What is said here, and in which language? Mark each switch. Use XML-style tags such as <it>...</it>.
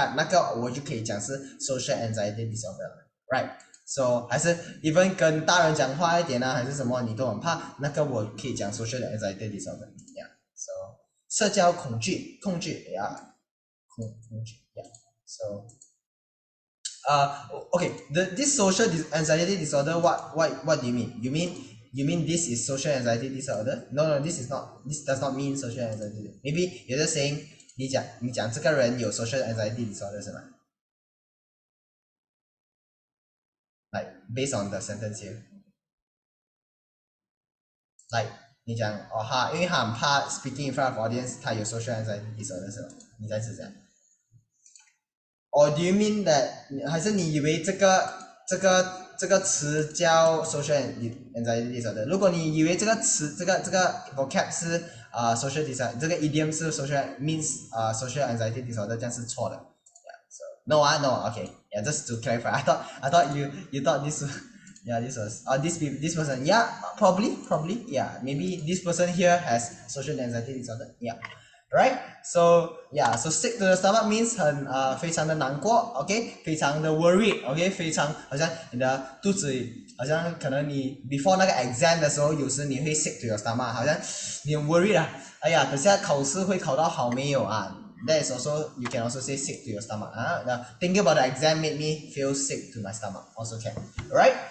<en>那个我就可以讲是 social anxiety disorder，right？So 还是 even</en> <zh>跟大人讲话一点还是什么你都很怕，</zh> <en>那个我可以讲 social anxiety disorder， yeah，so 社交恐惧 yeah， 恐惧 yeah，so okay, this social anxiety disorder, what do you mean? You mean this is social anxiety disorder? No, this is not. This does not mean social anxiety. Maybe you're just saying</en> <zh>你讲这个人有 social anxiety disorder 是吗？</zh> <en>Like based on the sentence here. Like</en> <zh>你讲因为他很怕</zh> <en>speaking in front of audience， 他有 social anxiety disorder 是吗？</en> <zh>你在是这样？</zh> <en>Or do you mean that</en> <zh>还是你以为这个词叫 social anxiety disorder？如果你以为这个词这个 vocab 是social disorder， 这个 idiom 是 social means social anxiety disorder， 这样是错的。</zh> <en>Yeah, so no okay. Yeah, just to clarify. I thought you thought this was this person. Yeah, probably. Yeah, maybe this person here has social anxiety disorder. Yeah. Right? So yeah, so sick to the stomach means</en> <zh>非常的难过</zh> <en>，OK， 非常的 worried， OK， 非常好像你的肚子好像可能你 before 那个 exam 的时候，有时你会 sick to your stomach， 好像你很 worried 哎呀，等下考试会考到好没有That is also you can also say sick to your stomach Now thinking about the exam made me feel sick to my stomach also can. Right?</en>